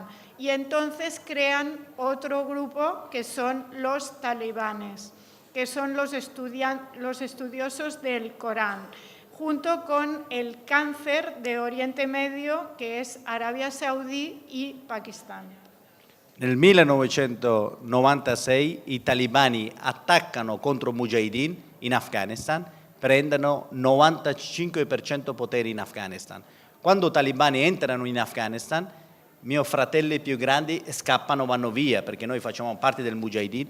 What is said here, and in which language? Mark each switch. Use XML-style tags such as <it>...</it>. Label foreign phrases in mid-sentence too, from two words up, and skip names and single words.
<es>Y entonces crean otro grupo que son los talibanes, que son los estudiosos del Corán, junto con el cáncer de Oriente Medio, que es Arabia Saudí y Pakistán.</es> <it>Nel 1996 i talibani attaccano contro Mujahideen in Afghanistan, prendono 95% potere in Afghanistan. Quando i talibani entrano in Afghanistan, miei fratelli più grandi scappano, vanno via, perché noi facciamo parte del Mujahideen.</it>